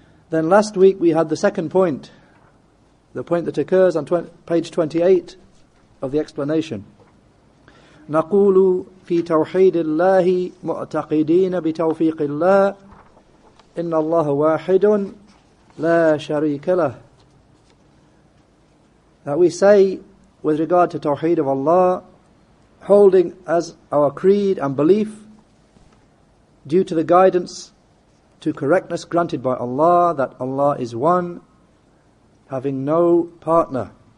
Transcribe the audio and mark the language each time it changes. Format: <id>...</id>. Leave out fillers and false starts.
<en>Then last week we had the second point, the point that occurs on page 28 of the explanation.</en> <ar>نقول في توحيد الله معتقدين بتوفيق الله إن الله واحد لا شريك له.</ar> <en>That we say with regard to Tawheed of Allah, holding as our creed and belief, due to the guidance to correctness granted by Allah, that Allah is one, having no partner.</en>